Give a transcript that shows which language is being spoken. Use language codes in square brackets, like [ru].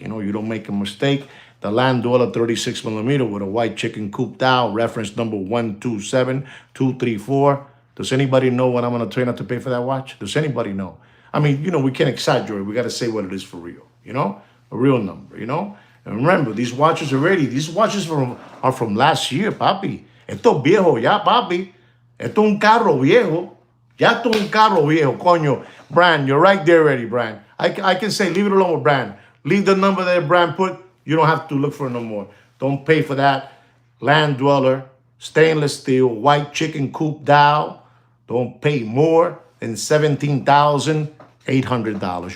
[en] You know, you don't make a mistake. The Land Dweller 36 millimeter with a white chicken coop dial, reference number 127234. Does anybody know what I'm going to try not to pay for that watch? Does anybody know? I mean, you know, we can't exaggerate. We got to say what it is for real, you know, a real number, you know. And remember, these watches are from last year, papi. [es] Esto es viejo ya, papi. Esto es un carro viejo. Ya esto es un carro viejo, coño. [en] Brand, you're right there already, Brand. I can say, leave it alone with Brand. Leave the number that Brand put. You don't have to look for it no more. Don't pay for that. Land Dweller, stainless steel, white chicken coop dial. Don't pay more than $17,800.